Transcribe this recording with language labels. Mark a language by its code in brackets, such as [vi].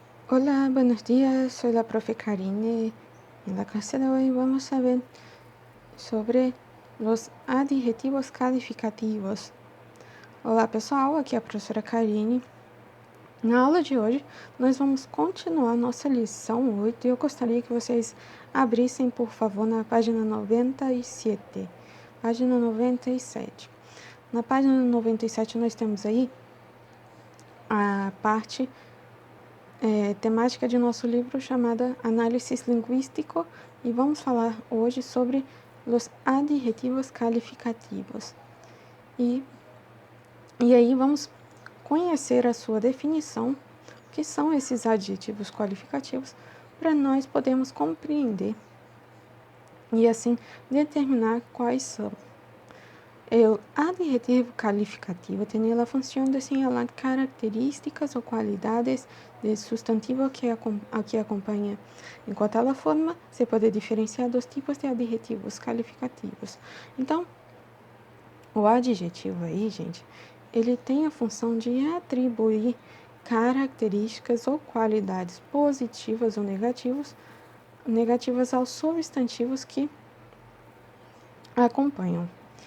[es] Hola, buenos días, soy la profe Karine. En la clase de hoy vamos a ver sobre los adjetivos calificativos. [pt] Olá pessoal, aqui é a professora Karine. Na aula de hoje, nós vamos continuar nossa lição 8 e eu gostaria que vocês abrissem, por favor, na página 97. Página 97. Na página 97 nós temos aí a parte temática de nosso livro chamada Análisis Linguístico e vamos falar hoje sobre os adjetivos calificativos. E aí vamos conhecer a sua definição, o que são esses adjetivos qualificativos, para nós podermos compreender e assim determinar quais são. [es] El adjetivo calificativo tiene la función de señalar características o cualidades del sustantivo que acompaña. En cuanto a la forma, se pode diferenciar dos tipos de adjetivos calificativos. [pt] Então, o adjetivo aí, gente, ele tem a função de atribuir características ou qualidades positivas ou negativas aos substantivos que acompanham.